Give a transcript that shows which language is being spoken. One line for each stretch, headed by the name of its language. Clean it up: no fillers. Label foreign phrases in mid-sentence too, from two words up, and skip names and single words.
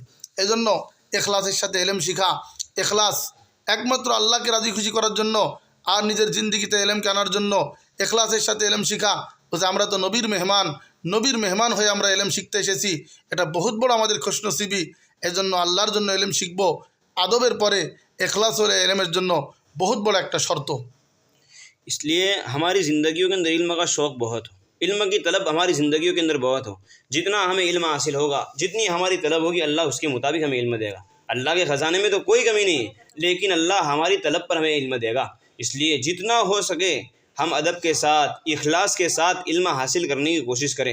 Bangla: এই জন্য এখলাসের সাথে এলেম শিখা, এখলাস একমাত্র আল্লাহকে রাজি খুশি করার জন্য আর নিজের জিন্দিগিতে এলেমকে আনার জন্য এখলাসের সাথে এলেম শিখা। বলছে আমরা তো নবীর মেহমান হয়ে আমরা এলেম শিখতে এসেছি, এটা বহুত বড় আমাদের খুশনসিবি। এই জন্য আল্লাহর জন্য এলেম শিখব। আদবের পরে এখলাস হলে এলেমের জন্য বহুত বড় একটা শর্ত।
Urdu: اس لیے ہماری زندگیوں کے اندر علم کا شوق بہت ہو، علم کی طلب ہماری زندگیوں کے اندر بہت ہو۔ جتنا ہمیں علم حاصل ہوگا، جتنی ہماری طلب ہوگی، اللہ اس کے مطابق ہمیں علم دے گا۔ اللہ کے خزانے میں تو کوئی کمی نہیں ہے، لیکن اللہ ہماری طلب پر ہمیں علم دے گا۔ اس لیے جتنا ہو سکے ہم ادب کے ساتھ، اخلاص کے ساتھ علم حاصل کرنے کی کوشش کریں۔